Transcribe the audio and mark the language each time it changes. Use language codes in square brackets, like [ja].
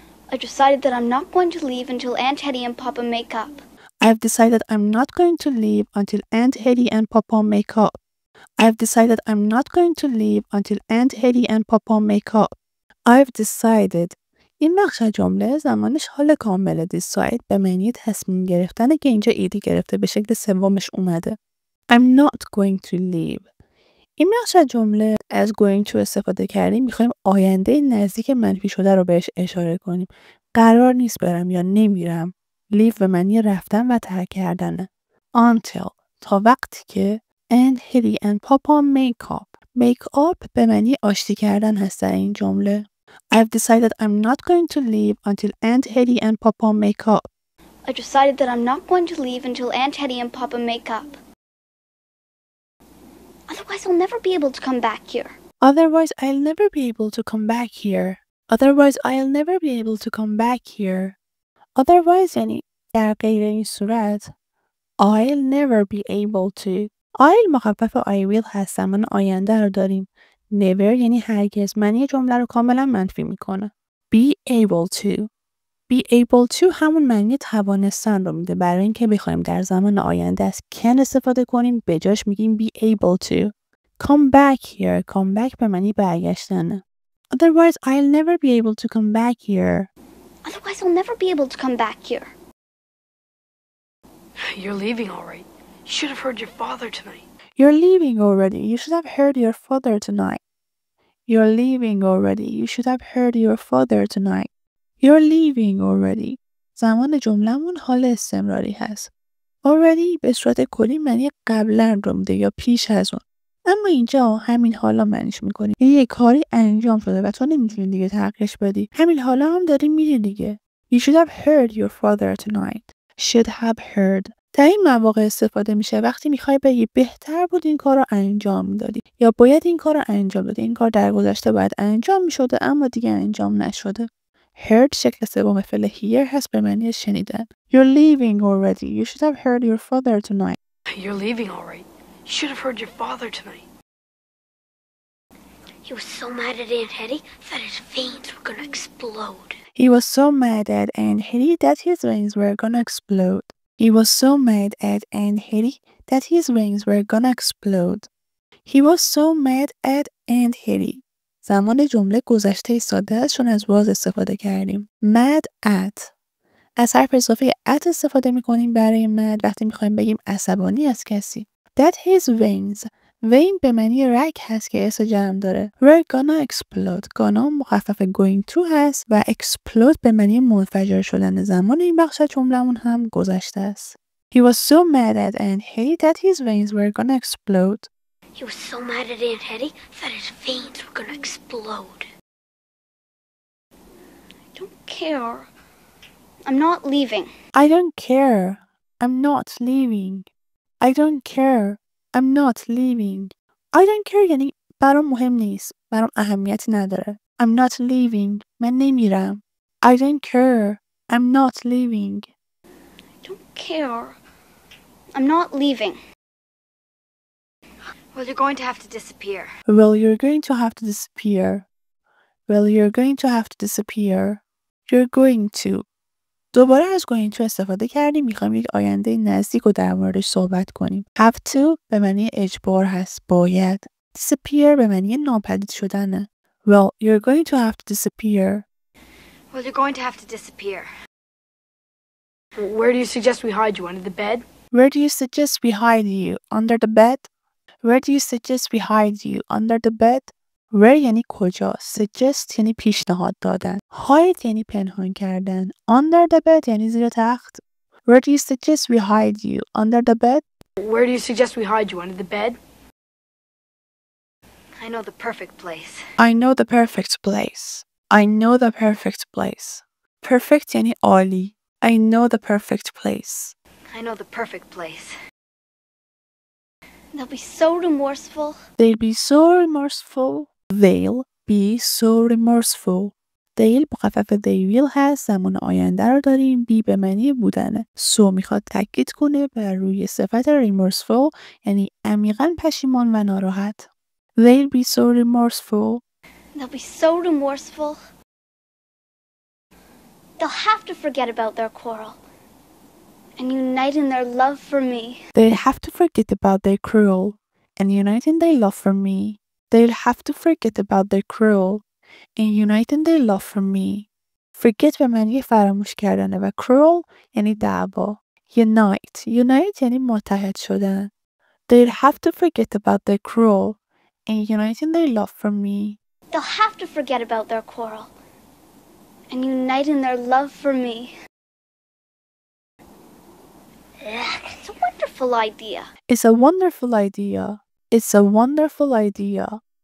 [en] I've decided that I'm not going to leave until Aunt Hetty and Papa make up. I've decided I'm not going to leave until Aunt Hetty and Papa make up. I've decided I'm not going to leave until Aunt Hetty and Papa make up. I've decided. [fa] این بخش جمله زمانش حال کامل decide به معنی تصمیم گرفتن که اینجا ایدی گرفته به شکل سومش اومده. [en] I'm not going to leave. [fa] این بخش جمله از going to استفاده کردیم میخوایم آینده نزدیک منفی شده رو بهش اشاره کنیم. قرار نیست برم یا نمیرم. leave به معنی رفتن و ترک کردنه. [en] until [fa] تا وقتی که [en] and Hetty and Papa make up. [fa] make up به معنی آشتی کردن هست در این جمله. [en] I've decided I'm not going to leave until Aunt Hetty and Papa make up. I decided that I'm not going to leave until Aunt Hetty and Papa make up. Otherwise, I'll never be able to come back here. Otherwise, I'll never be able to come back here. Otherwise, I'll never be able to come back here. Otherwise [fa] یعنی در غیر این صورت [en] I'll never be able to. [fa] I'll مخفف I will هست زمان آینده رو داریم. never یعنی هرگز معنی جمله رو کاملا منفی میکنه. [en] be able to. [fa] be able to همون معنی توانستن رو میده. برای اینکه بخوایم در زمان آینده از can استفاده کنیم به جاش میگیم be able to. [en] come back here. [fa] come back به معنی برگشتنه. [en] Otherwise I'll never be able to come back here. Otherwise, I'll never be able to come back here. You're leaving all right. You should have heard your father tonight. You're leaving already. You should have heard your father tonight. You're leaving already. You should have heard your father tonight. You're leaving already. [fa] زمان جمله‌مون حال استمراری هست. Already به صورت کلی معنی قبلا رو میده یا پیش از اون. اما اینجا همین حالا معنیش میکنیم. یه کاری انجام شده و تو نمیتونی دیگه تغییرش بدی. همین حالا هم داری میری دیگه. [en] You should have heard your father tonight. Should have heard. [fa] در این مواقع استفاده میشه وقتی میخوای بگی بهتر بود این کار رو انجام میدادی یا باید این کار رو انجام بدی. این کار در گذشته باید انجام میشده اما دیگه انجام نشده. heard شکل سوم فعل hear هست به معنی شنیدن. [en] You're leaving already. You should have heard your father tonight. You're leaving all right. You should have heard your father tonight. He was so mad at Aunt Hetty that his veins were gonna explode. He was so mad at Aunt Hetty that his veins were gonna explode. He was so mad at Aunt Hetty that his veins were gonna explode. He was so mad at Aunt Hetty. [fa] زمان جمله گذشته ساده است چون از was استفاده کردیم. [en] mad at. [fa] از حرف اضافه at استفاده میکنیم برای mad وقتی میخوایم بگیم عصبانی از کسی. [en] That his veins. [fa] vein به معنی رگ هست که اس جمع داره. [en] We're gonna explode. [fa] gonna مخفف going to هست و explode به معنی منفجر شدن. زمان این بخش جمله‌مون هم گذشته است. [en] He was so mad at Aunt Hetty that his veins were gonna explode. He was so mad at Aunt Hetty that his veins were gonna explode. I don't care. I'm not leaving. I don't care. I'm not leaving. I don't care. I'm not leaving. I don't care [fa] یعنی برام مهم نیست. برام اهمیتی نداره. [en] I'm not leaving. [fa] من نمیرم. [en] I don't care. I'm not leaving. I don't care. I'm not leaving. Well, you're going to have to disappear. Well, you're going to have to disappear. Well, you're going to have to disappear. You're going to. [fa] دوباره از going to استفاده کردیم. میخوایم یک آینده نزدیک رو در موردش صحبت کنیم. Have to به معنی اجبار هست. باید. Disappear به معنی ناپدید شدنه. [en] Well, you're going to have to disappear. Well, you're going to have to disappear. Where do you suggest we hide you? Under the bed? Where do you suggest we hide you? Under the bed? Where do you suggest we hide you? Under the bed? [fa] Where یعنی کجا. Suggest یعنی پیشنهاد دادن. Hide یعنی پنهان کردن. [en] Under the bed [fa] یعنی زیر تخت. [en] Where do you suggest we hide you? Under the bed? Where do you suggest we hide you? Under the bed? I know the perfect place. I know the perfect place. I know the perfect place. [fa] Perfect یعنی عالی. [en] I know the perfect place. I know the perfect place. They'll be so remorseful. They'll be so remorseful. They'll be so remorseful. They'll [fa] مخفف [en] they will [fa] هست. زمان آینده رو داریم. be به معنی بودنه. so میخواد تاکید کنه بر روی صفت remorseful یعنی عمیقاً پشیمان و ناراحت. [en] They'll be so remorseful. They'll be so remorseful. They'll have to forget about their quarrel and unite in their love for me. They'll have to forget about their quarrel and uniting their love for me, they'll have to forget about their cruel and uniting their love for me. [fa] Forget به معنی فراموش کردنه و cruel یعنی دعوا. Unite یعنی متحد شدن. [en] They'll have to forget about their cruel and uniting their love for me. They'll have to forget about their quarrel and unite in their love for me. It's a wonderful idea. It's a wonderful idea. It's a wonderful idea.